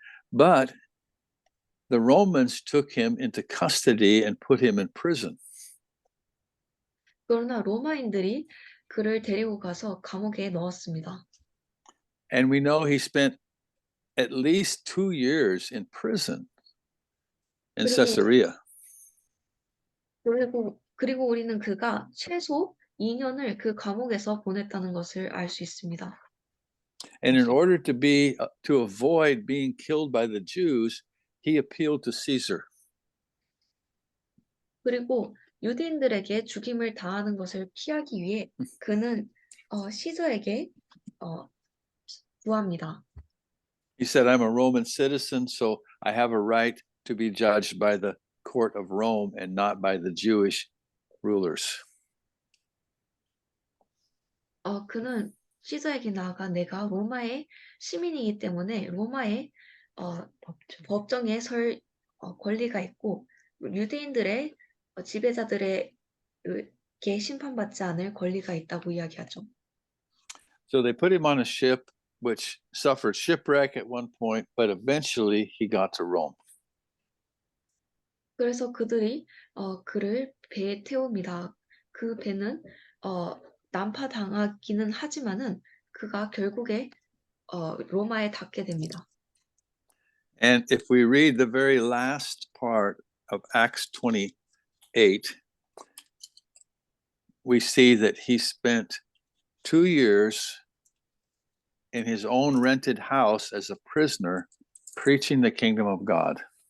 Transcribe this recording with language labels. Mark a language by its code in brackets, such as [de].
[en] But the Romans took him into custody and put him in prison. [ko] 그러나 로마인들이 그를 데리고 가서 감옥에 넣었습니다. [en] And we know he spent at least 2 years in prison in Caesarea. [ko] 그리고 우리는 그가 최소 2년을 그 감옥에서 보냈다는 것을 알 수 있습니다. [en] And in order to avoid being killed by the Jews, he appealed to Caesar. [ko] 그리고 유대인들에게 죽임을 당하는 것을 피하기 위해 그는 시저에게 구합니다. [en] He said, I'm a Roman citizen, so I have a right to be judged by the court of Rome and not by the Jewish rulers. [ko] 그는 시저에게 나아가 내가 로마의 시민이기 때문에 로마의 법정에 설 권리가 있고 유대인들의 지배자들에게 심판받지 않을 권리가 있다고 이야기하죠. [en] So they put him on a ship which suffered shipwreck at one point, but eventually he got to Rome. [ko] 그래서 그들이 그를 배에 태웁니다. 그 배는 난파당하기는 하지만은 그가 결국에 로마에 닿게 됩니다. [en] And if we read the very last part of Acts 28, we see that he spent 2 years in his own rented house as a prisoner preaching the kingdom of God.